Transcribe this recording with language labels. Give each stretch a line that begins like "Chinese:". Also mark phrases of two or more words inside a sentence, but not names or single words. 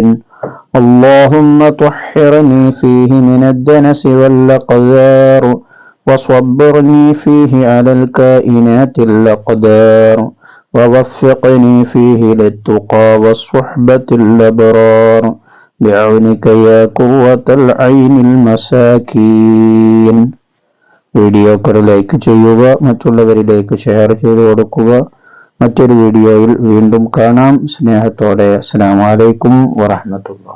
Arabic: اللهم طهرني فيه من الدنس والأقدار، وصبرني فيه على الكائنات الأقدار، ووفقني فيه للتقى والصحبة الأبرار، بعونك يا قوة العين المساكين.
Malayalam: വീഡിയോകൾ ലൈക്ക് ചെയ്യുക, മറ്റുള്ളവരിലേക്ക് ഷെയർ ചെയ്തു കൊടുക്കുക. മറ്റൊരു വീഡിയോയിൽ വീണ്ടും കാണാം.
Arabic: സ്നേഹത്തോടെ السلام عليكم ورحمة الله.